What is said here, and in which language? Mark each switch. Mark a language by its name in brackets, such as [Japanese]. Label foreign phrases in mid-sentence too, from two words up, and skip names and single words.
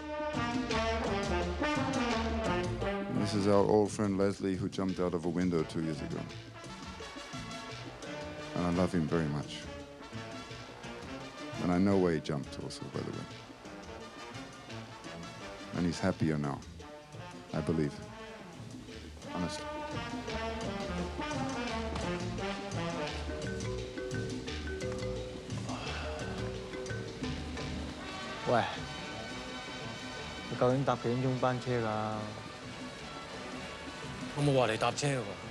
[English] And this is our old friend Leslie, who jumped out of a window 2 years ago. And I love him very much. And I know where he jumped also, by the way. And he's happier now, I believe. Honestly. [Cantonese] 喂，你究竟搭幾點鐘班車㗎？我冇話你搭車喎。